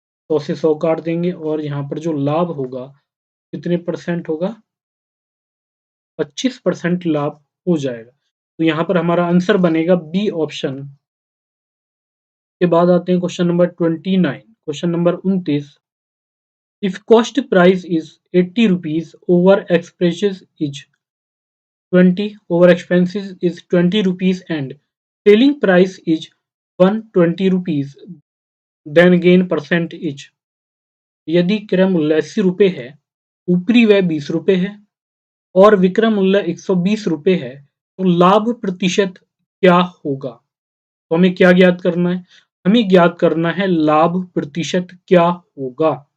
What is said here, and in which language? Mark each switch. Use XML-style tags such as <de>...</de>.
<hi>100 से 100 काट देंगे और यहाँ पर जो लाभ होगा कितने परसेंट होगा? 25% लाभ हो जाएगा। तो यहाँ पर हमारा आंसर बनेगा बी ऑप्शन। के बाद आते हैं question number 29। Question number 29।</hi> <en>If cost price is 80 rupees over expenses is 20, over expenses is 20 rupees and selling price is 120 rupees, then gain percent is।</en> <hi>यदि क्रय मूल्य 80 रुपए है, ऊपरी व्यय 20 रुपए है और विक्रय मूल्य 120 रुपए है, तो लाभ प्रतिशत क्या होगा? तो हमें क्या ज्ञात करना है? हमें ज्ञात करना है लाभ प्रतिशत क्या होगा।</hi>